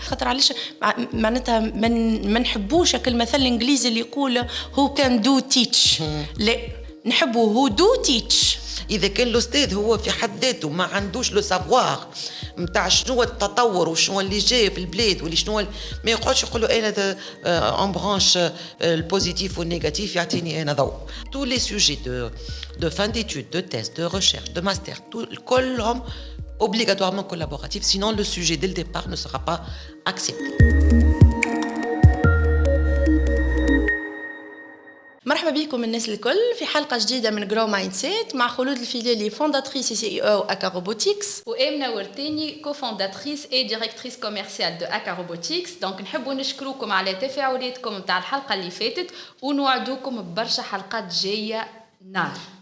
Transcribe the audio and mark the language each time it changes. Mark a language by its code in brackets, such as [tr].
[ar] خاطر علاش معناتها ما نحبوش المثل الانجليزي اللي يقول هو كان دو تيتش، لا نحبوا هو دو تيتش. إذا كان الأستاذ هو في حد ذاته ما عندوش لو سافوار متاع شنو التطور وشنو اللي جاي في البلاد واللي شنو ما يقعدش يقولوا أنا أون برانش البوزيتيف والنيجاتيف يعطيني أنا ضوء. تو لي سوجي دو فان [fr] d'études, de thèse, de recherche, de master, [ar] كلهم [fr] obligatoirement collaboratifs, sinon le sujet dès le départ ne sera pas accepté. [ar] مرحبا بكم الناس الكل في حلقة جديدة من جرو مايند سيت مع خلود الفيليلي فونداتريس سي او اكا روبوتكس وامنا ورتيني كوفونداتريس اي ديريكتريس كوميرسيال دو اكا روبوتكس. دونك نحبوا نشكروكم على تفاعلاتكم نتاع الحلقة اللي فاتت ونوعدوكم ببرشا حلقات جاية نار.